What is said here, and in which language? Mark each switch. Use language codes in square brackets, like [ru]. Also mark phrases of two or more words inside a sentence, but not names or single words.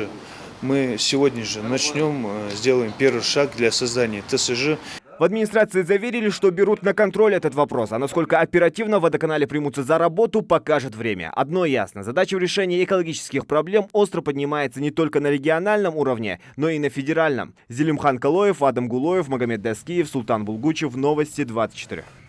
[ru] Мы сегодня же начнем, сделаем первый шаг для создания ТСЖ. В администрации заверили, что берут на контроль этот вопрос, а насколько оперативно в водоканале примутся за работу, покажет время. Одно ясно – задача в решении экологических проблем остро поднимается не только на региональном уровне, но и на федеральном. Зелимхан Калоев, Адам Гулоев, Магомед Даскиев, Султан Булгучев. Новости 24.